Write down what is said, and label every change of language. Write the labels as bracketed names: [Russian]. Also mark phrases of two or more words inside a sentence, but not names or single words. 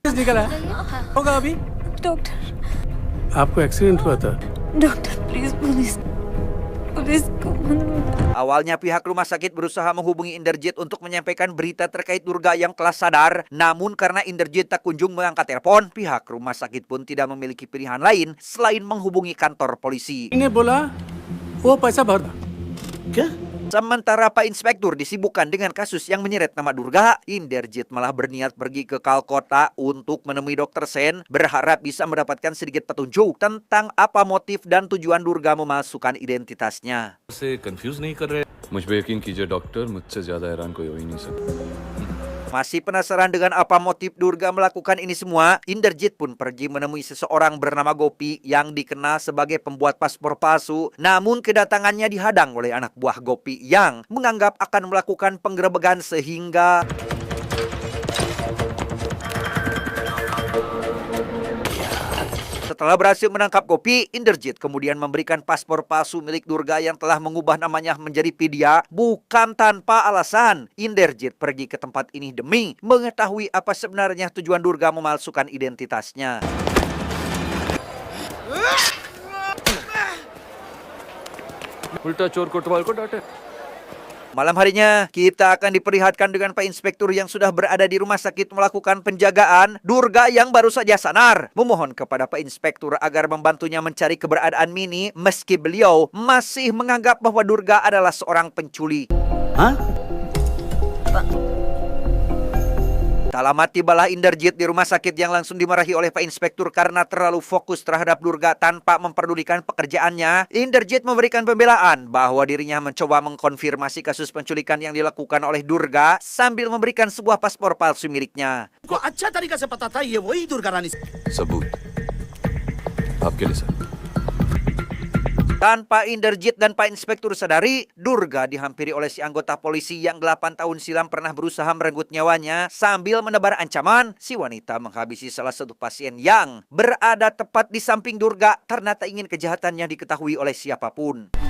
[Hindi] निकला होगा अभी। डॉक्टर आपको एक्सीडेंट हुआ था। [English] doctor please [Hindi] पुलिस पुलिस को [Indonesian] Awalnya pihak rumah sakit berusaha menghubungi Inderjit untuk menyampaikan berita terkait Durga yang telah sadar. Namun karena Inderjit tak kunjung mengangkat telepon, pihak rumah sakit pun tidak memiliki pilihan lain selain menghubungi kantor polisi. [Hindi] इन्हें बोला वो पैसा भर दो। क्या? [Indonesian] Sementara Pak Inspektur disibukkan dengan kasus yang menyeret nama Durga, Inderjit malah berniat pergi ke Kalkota untuk menemui Dr. Sen, berharap bisa mendapatkan sedikit petunjuk tentang apa motif dan tujuan Durga memalsukan identitasnya. [Hindi] से कंफ्यूज नहीं कर रहे? मुझ पे यकीन कीजिए डॉक्टर, मुझसे ज्यादा हैरान कोई हो ही नहीं सकता। [Indonesian] Masih penasaran dengan apa motif Durga melakukan ini semua, Inderjit pun pergi menemui seseorang bernama Gopi yang dikenal sebagai pembuat paspor palsu. Namun kedatangannya dihadang oleh anak buah Gopi yang menganggap akan melakukan penggerebekan sehingga setelah berhasil menangkap Gopi, Inderjit kemudian memberikan paspor palsu milik Durga yang telah mengubah namanya menjadi Vidya. Bukan tanpa alasan, Inderjit pergi ke tempat ini demi mengetahui apa sebenarnya tujuan Durga memalsukan identitasnya. [Hindi] उल्टा चोर कोतवाल को डांटे। [Indonesian] Malam harinya, kita akan diperlihatkan dengan Pak Inspektur yang sudah berada di rumah sakit melakukan penjagaan. Durga yang baru saja sadar memohon kepada Pak Inspektur agar membantunya mencari keberadaan Mini meski beliau masih menganggap bahwa Durga adalah seorang pencuri. [Hindi] हाँ? [Indonesian] Tak lama tibalah Inderjit di rumah sakit yang langsung dimarahi oleh Pak Inspektur karena terlalu fokus terhadap Durga tanpa memperdulikan pekerjaannya. Inderjit memberikan pembelaan bahwa dirinya mencoba mengkonfirmasi kasus penculikan yang dilakukan oleh Durga sambil memberikan sebuah paspor palsu miliknya. [Hindi] को अच्छा तरीका से पता था ये वही दुर्गा रानी। सबूत आपके लिए सर। [Indonesian] Tanpa Inderjit dan Pak Inspektur sadari, Durga dihampiri oleh si anggota polisi yang 8 tahun silam pernah berusaha merenggut nyawanya. Sambil menebar ancaman, si wanita menghabisi salah satu pasien yang berada tepat di samping Durga karena tak ingin kejahatannya diketahui oleh siapapun.